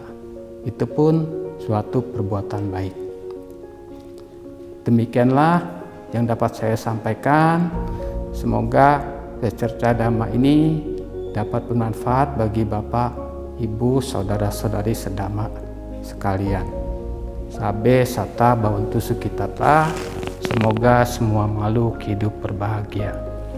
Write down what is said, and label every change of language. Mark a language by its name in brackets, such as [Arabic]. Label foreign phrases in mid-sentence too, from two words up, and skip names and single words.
[Indonesian] Itu pun suatu perbuatan baik. Demikianlah yang dapat saya sampaikan. Semoga Cerca Dhamma ini dapat bermanfaat bagi Bapak, Ibu, saudara-saudari sedama sekalian. [Pali] Sabe sata bawantu sukitata. [Indonesian] Semoga semua makhluk hidup berbahagia.